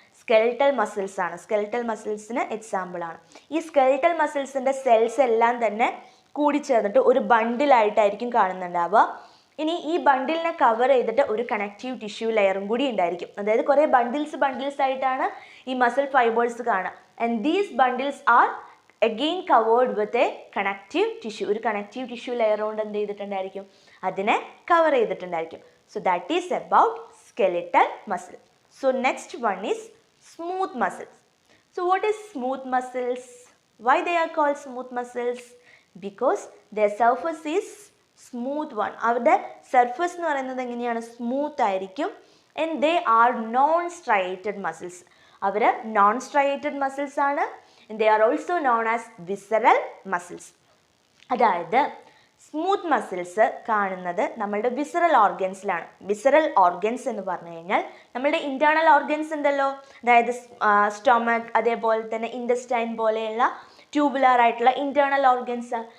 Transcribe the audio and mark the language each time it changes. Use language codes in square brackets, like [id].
[ml] Skeletal muscles ആണ്. Skeletal മസിൽസിന് എക്സാമ്പിളാണ്. ഈ സ്കെലറ്റൽ മസിൽസിൻ്റെ സെൽസ് എല്ലാം തന്നെ കൂടിച്ചേർന്നിട്ട് ഒരു ബണ്ടിലായിട്ടായിരിക്കും കാണുന്നുണ്ടാവുക. ഇനി ഈ ബണ്ടിലിനെ കവർ ചെയ്തിട്ട് ഒരു കണക്റ്റീവ് ടിഷ്യൂ ലെയറും കൂടി ഉണ്ടായിരിക്കും. അതായത് കുറേ ബണ്ടിൽസ് ആയിട്ടാണ് ഈ മസിൽ ഫൈബേഴ്സ് കാണുക. [en] And these bundles are again covered with a connective tissue. [ml] ഒരു കണക്റ്റീവ് ടിഷ്യൂ ലെയർ കൊണ്ട് എന്ത് ചെയ്തിട്ടുണ്ടായിരിക്കും? അതിനെ cover ചെയ്തിട്ടുണ്ടായിരിക്കും. [en] So that is about skeletal muscle. So next one is smooth muscles. So what is smooth muscles? Why they are called smooth muscles? Because their surface is smooth one. [ml] അവരുടെ surface എന്ന് പറയുന്നത് എങ്ങനെയാണ്? Smooth ആയിരിക്കും. [en] And they are non striated muscles. [ml] Our non striated muscles ആണ്. [en] They are also known as visceral muscles. [ml] അതായത് smooth muscles കാണുന്നത് നമ്മളുടെ visceral ഓർഗൻസിലാണ്. Visceral organs എന്ന് പറഞ്ഞു കഴിഞ്ഞാൽ നമ്മളുടെ ഇൻറ്റേർണൽ ഓർഗൻസ് ഉണ്ടല്ലോ, അതായത് സ്റ്റൊമക്, അതേപോലെ തന്നെ ഇൻറ്റസ്റ്റൈൻ പോലെയുള്ള ട്യൂബുലാർ ആയിട്ടുള്ള ഇൻറ്റേർണൽ ഓർഗൻസ്.